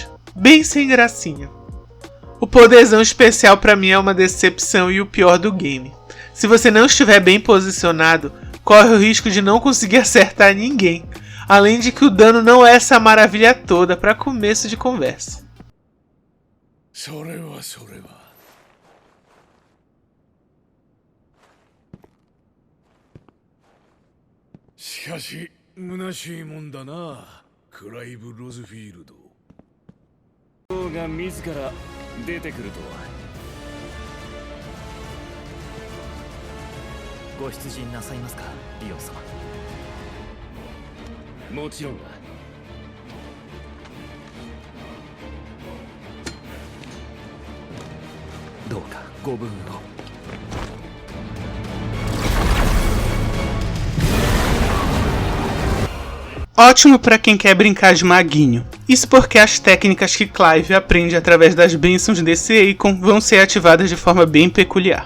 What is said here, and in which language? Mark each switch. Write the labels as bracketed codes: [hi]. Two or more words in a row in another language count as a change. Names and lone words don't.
[pt] Bem sem gracinha. O poderzão especial pra mim é uma decepção e o pior do game. Se você não estiver bem posicionado, corre o risco de não conseguir acertar ninguém. Além de que o dano não é essa maravilha toda para começo de conversa. [ja] それはそれは。しかし虚しいもんだな、クライブ・ロズフィールド。王が自ら出てくるとは。ご出陣なさいますか、リオン様。もちろんだ。どうかご分を。 [pt] Ótimo para quem quer brincar de maguinho. Isso porque as técnicas que Clive aprende através das bênçãos desse Eikon vão ser ativadas de forma bem peculiar.